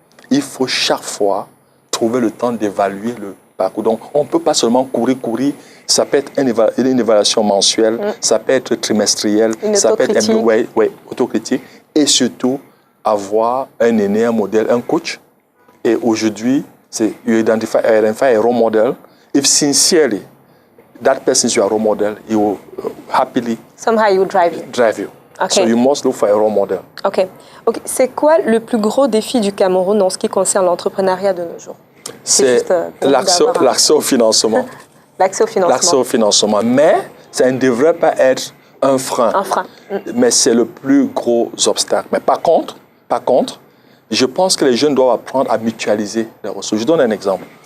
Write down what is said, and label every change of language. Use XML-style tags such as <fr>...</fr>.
<fr>Il faut chaque fois trouver le temps d'évaluer le parcours. Donc, on ne peut pas seulement courir. Ça peut être une évaluation mensuelle, ça peut être trimestrielle, ça peut être autocritique. Et surtout, avoir un aîné, un modèle, un coach. Et aujourd'hui,</fr> <en>you identify a role model. If sincerely that person is your role model, he will happily somehow you drive you. Okay. So you must look for a role model. Ok.</en> <fr>C'est quoi le plus gros défi du Cameroun en ce qui concerne l'entrepreneuriat de nos jours? C'est l'accès au financement. L'accès au financement. L'accès au financement. Mais ça ne devrait pas être un frein. Un frein. Mais c'est le plus gros obstacle. Mais par contre, je pense que les jeunes doivent apprendre à mutualiser les ressources. Je donne un exemple.</fr>